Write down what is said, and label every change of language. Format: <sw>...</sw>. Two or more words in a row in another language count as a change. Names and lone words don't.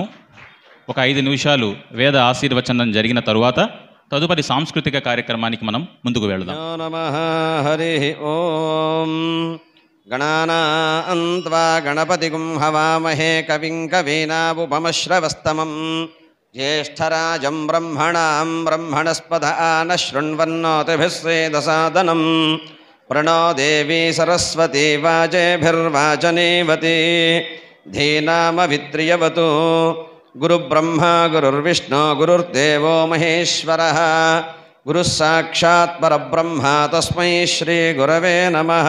<te>ఒక 5 నిమిషాలు వేద ఆశీర్వచనం జరిగిన తరువాత తదుపరి సాంస్కృతిక కార్యక్రమానికి మనం ముందుకు వెళ్దాం.</te> <sa>नमः हरि ओं गणानां त्वा गणपतिगुं हवामहे कविं कवीनामुपमश्रवस्तमं ज्येष्ठराजं ब्रह्मणां ब्रह्मणस्पद न शृण्वन्नोतिभिः सेदसादनं प्रणो देवी सरस्वती वाजेभिर्वाचनीवती धीनामवित्रियवतु गुरुब्रह्मा गुरुर्विष्णु गुरुर्देवो महेश्वरः गुरुः साक्षात् परब्रह्म तस्मै श्रीगुरवे नमः।</sa>